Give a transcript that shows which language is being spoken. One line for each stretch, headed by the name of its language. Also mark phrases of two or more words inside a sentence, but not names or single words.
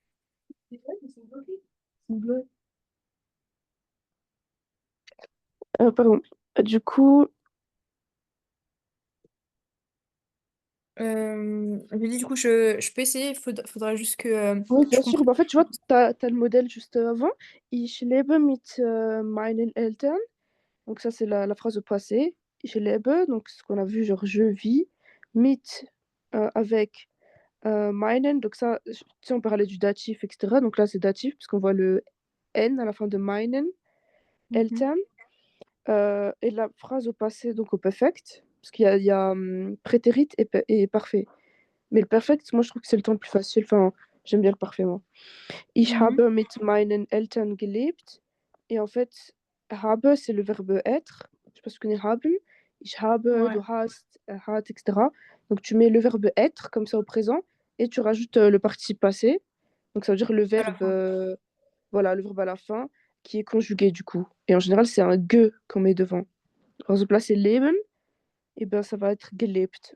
French: Pardon. Du coup, J'ai dit, du coup, je peux essayer, faudra juste que oui, je bien sûr. comprenne. Bah, en fait, tu vois, tu as le modèle juste avant.
German: Ich lebe mit meinen Eltern.
French: Donc, ça, c'est la phrase au passé.
German: Ich lebe,
French: donc ce qu'on a vu, genre je vis.
German: Mit, avec meinen.
French: Donc, ça, tu sais, on parlait du datif, etc. Donc là, c'est datif, puisqu'on voit le N à la fin de meinen Mhm. Eltern. Et la phrase au passé, donc au perfect, parce qu'il y a prétérit et parfait. Mais le perfect, moi, je trouve que c'est le temps le plus facile. Enfin, j'aime bien le parfait, moi.
German: Ich Mhm. habe mit meinen Eltern gelebt.
French: Et en fait, habe, c'est le verbe être. Je sais pas si tu connais haben.
German: Ich habe, du
French: Ouais,
German: hast, er hat,
French: etc. Donc, tu mets le verbe être comme ça au présent et tu rajoutes le participe passé. Donc, ça veut dire le à la verbe, fin. voilà, le verbe à la fin qui est conjugué du coup. Et en général, c'est un ge qu'on met devant. Par exemple, là, c'est leben. Et ben, ça va être gelebt.